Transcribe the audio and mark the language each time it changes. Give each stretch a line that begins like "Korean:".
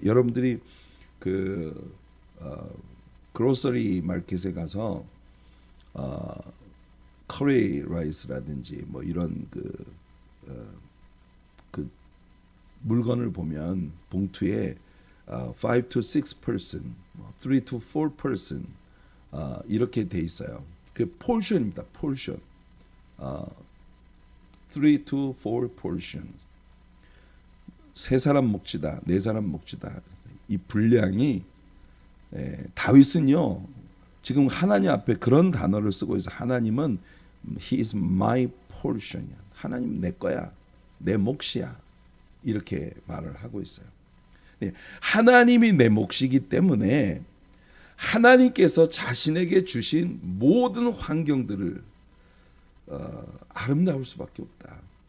Korean: 여러분들이 그 그로서리 마켓에 가서 커리 라이스라든지 뭐 이런 그 물건을 보면 봉투에
English: 5 to 6person, 3 to 4person
Korean: 이렇게 돼 있어요. 그 portion입니다.
English: portion. 3 to 4 portions.
Korean: 세 사람 몫이다, 네 사람 몫이다. 이 분량이 다윗은요 지금 하나님 앞에 그런 단어를 쓰고 있어. 하나님은
English: He is my portion.
Korean: 하나님 내 거야, 내 몫이야. 이렇게 말을 하고 있어요. 하나님이 내 몫이기 때문에 하나님께서 자신에게 주신 모든 환경들을 아름다울 수밖에 없다.